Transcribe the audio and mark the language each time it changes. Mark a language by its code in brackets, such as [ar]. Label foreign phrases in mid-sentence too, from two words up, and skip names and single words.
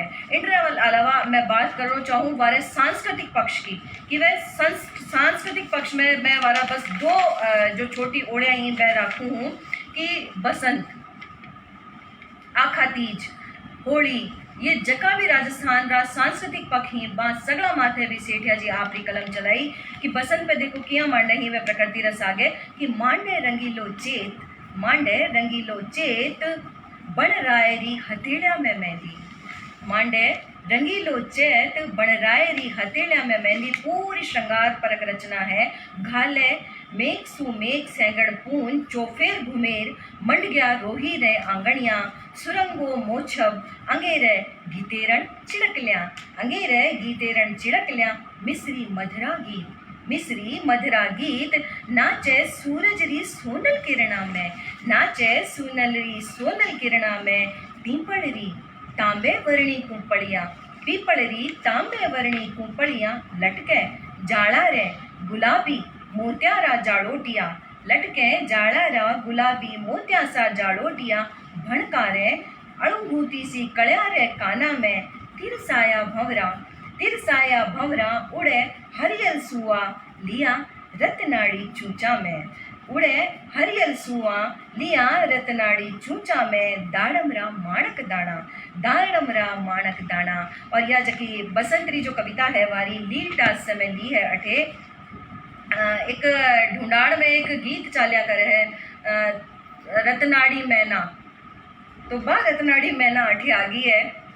[raj] इनके अलावा मैं बात करना चाहूँ वारे सांस्कृतिक पक्ष की, कि वह सांस्कृतिक पक्ष में मैं वारा बस दो जो छोटी ओड़ियाँ ही मैं रखूँ हूँ कि बसंत, आखा तीज, होली, ये जका भी राजस्थान रा सांस्कृतिक पक्ष ही बात सगड़ा माथे भी सेठिया जी आपरी कलम चलाई कि बसंत पे देखो किया मांडे ही वे प्रकृति रस आगे कि मांडे रंगीलो चेत, मांडे रंगीलो चेत, बन रायरी हथेलिया में मेहंदी। मांडे रंगीलो चेत, बन रायरी हथेलिया में मेहंदी पूरी श्रृंगार परक रचना है। घाले मेघ सु मेघ सैंगड़ पून, चौफेर घुमेर, मंड गया रोही रे आंगणिया, सुरंगो मोछब, अंगेरे गीतेरण चिड़कल्या, अंगेरे गीतेरण चिड़कल्या, मिस्री मधुरा गीत, मिस्री मधुरा गीत, नाचे सूरज री सोनल किरणा में, नाचे सोनल री सोनल किरणा में, पीपल री तांबे वर्णी कुंपड़िया, पीपल री तांबे वर्णी कुंपड़िया, लटके जाड़ा रे गुलाबी मोत्यारा जाड़ोटिया, लटके जाड़ा रा गुलाबी मोत्या सा जाड़ोटिया, भणकारे अणुभूति सी कल्या रे काना में, तिरसाया भंवरा, उड़े हरियल सुआ लिया रत्नाड़ी चूचा में, उड़े हरियल सुआ लिया रत्नाड़ी चूचा में, दाड़मरा माणक दाना, दाड़मरा माणक दाना। और यह जकी बसंतरी जो कविता है वारी लीलदास से मैं ली है अठे। एक ढूंढाड़ में एक गीत चाल्या करे है रत्नाड़ी मैना, तो बा रत्नाड़ी मैना अठे आ गई है।